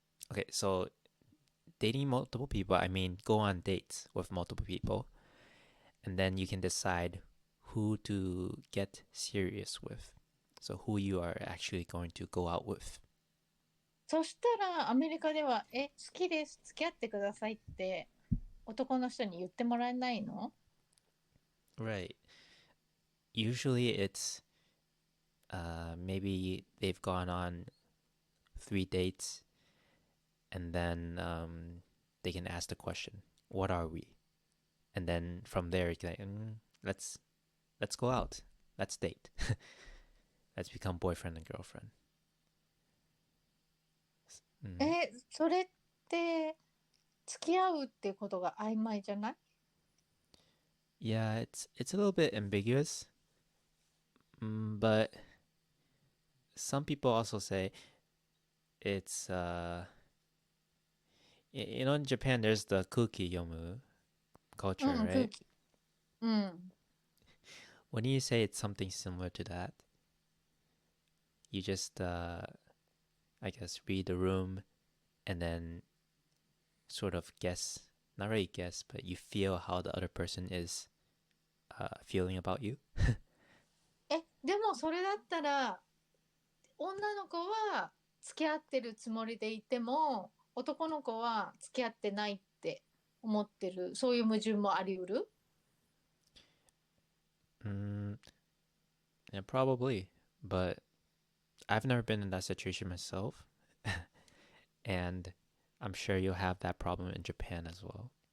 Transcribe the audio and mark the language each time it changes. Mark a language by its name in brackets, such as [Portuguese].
[English] okay, so dating multiple people, I mean go on dates with multiple people, and then you can decide who to get serious with. So who you are actually going to go out with. [Japanese] そしたらアメリカでは、好きです、付き合ってくださいって男の人に言ってもらえないの？ [English] Right. Usually it's maybe they've gone on 3 dates, and then they can ask the question, "What are we?" And then from there, you can like, let's go out, let's date, let's become boyfriend and girlfriend. [Japanese] それって付き合うってことが曖昧じゃない？ [English] Yeah, it's a little bit ambiguous, but some people also say it's in Japan there's the kuki yomu [Japanese] う [English] culture, [Japanese] ん、空 [English] right? [Japanese] 気。うん。 [English] When you say it's something similar to that, you just I guess read the room and then sort of guess, not really guess, but you feel how the other person is feeling about you. [Japanese] でもそれだったら女の子は付き合ってるつもりでいても男の子は付き合ってないって思ってる、そういう矛盾もあり得る？ [English] Mm, yeah, probably. But I've never been in that situation myself. And I'm sure you'll have that problem in Japan as well.